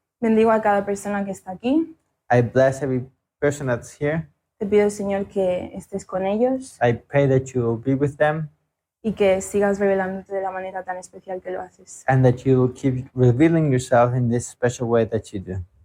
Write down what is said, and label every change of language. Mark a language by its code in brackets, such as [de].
[es] Bendigo a cada persona que está aquí. [en] I bless every person that's here. [es] Te pido, Señor, que estés con ellos [en] I pray that you will be with them [es] y que sigas revelándote de la manera tan especial que lo haces. [en] and that you will keep revealing yourself in this special way that you do.